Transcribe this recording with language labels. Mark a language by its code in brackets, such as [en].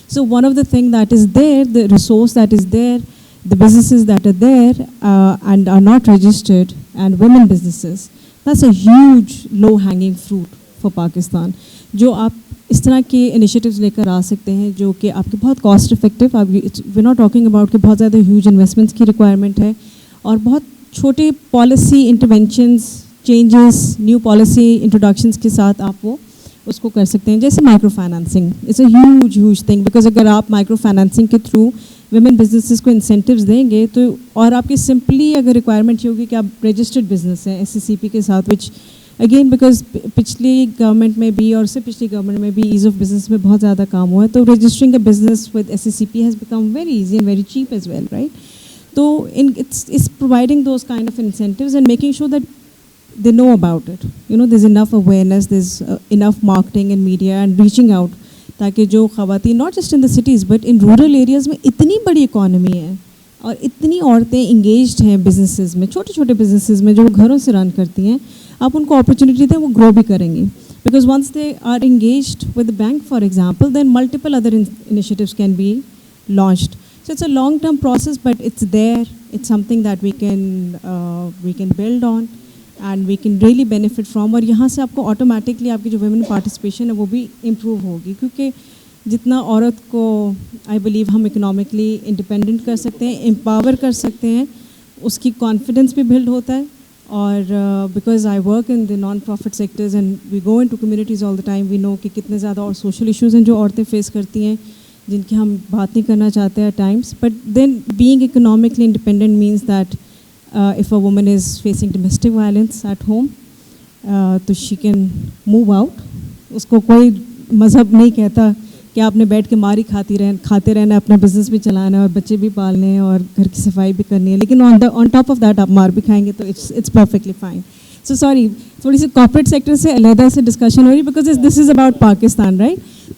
[en] So one of the thing that is there, the resource that is there, the businesses that are there and are not registered, and women businesses, that's a huge low-hanging fruit for Pakistan. [ur] جو آپ اس طرح کے initiatives لے کر آ سکتے ہیں جو کہ آپ کے بہت cost effective. [en] we're not talking about [ur] کہ بہت زیادہ ہیوج انویسٹمنٹس کی ریکوائرمنٹ ہے, اور بہت چھوٹے policy interventions, changes, new policy انٹروڈکشنز کے ساتھ آپ وہ اس کو کر سکتے ہیں. جیسے [en] micro financing it's a huge thing because [ur] اگر آپ مائکرو فائنانسنگ کے تھرو ویمن بزنسز کو انسینٹیوز دیں گے تو, اور آپ کی سمپلی اگر ریکوائرمنٹ یہ ہوگی کہ آپ رجسٹرڈ بزنس ہیں SCCP کے ساتھ, [en] which again because [ur] پچھلی گورنمنٹ میں بھی اور اس سے پچھلی گورنمنٹ میں بھی ایز آف بزنس میں بہت زیادہ کام ہوا ہے. [en] تو registering a business with SCCP has become very easy and very cheap as well, right. تو it's providing those kind of incentives and making sure that they know about it. There's enough awareness, there's enough marketing and media and reaching out [ur] تاکہ جو خواتین [en] not just in the cities but in rural areas [ur] میں اتنی بڑی economy ہے اور اتنی عورتیں انگیجڈ ہیں بزنسز میں, چھوٹے بزنسز میں جو وہ گھروں سے رن کرتی ہیں. آپ ان کو اپرچونیٹی دیں, وہ گرو بھی کریں گی [en] because once they are engaged with the bank for example, then multiple other initiatives can be launched. So it's a long term process but it's there, it's something that we can build on and we can really benefit from. [ur] اور یہاں سے آپ کو automatically آپ کی جو women participation ہے وہ بھی امپروو ہوگی, کیونکہ جتنا عورت کو [en] I believe [ur] ہم اکنامکلی انڈیپینڈنٹ کر سکتے ہیں, امپاور کر سکتے ہیں, اس کی کانفیڈنس بھی بلڈ ہوتا ہے. اور [en] because I work in the non profit sectors and we go into communities all the time, we know [ur] کہ کتنے زیادہ اور سوشل ایشوز ہیں جو عورتیں فیس کرتی ہیں جن کی ہم بات نہیں کرنا چاہتے ہیں Times. [en] But then being economically independent means that if a woman is facing domestic violence at home, تو she can move out. [ur] اس کو کوئی مذہب نہیں کہتا کہ آپ نے بیٹھ کے ماری کھاتے رہنا, اپنا بزنس بھی چلانا ہے اور بچے بھی پالنے ہیں اور گھر کی صفائی بھی کرنی ہے, لیکن [en] on top of that [ur] آپ مار بھی کھائیں گے تو [en] It's perfectly fine. [ur] So sorry, تھوڑی سی کارپوریٹ سیکٹر سے علیحدہ سے ڈسکشن ہو رہی ہے [en] Because this is about Pakistan, right.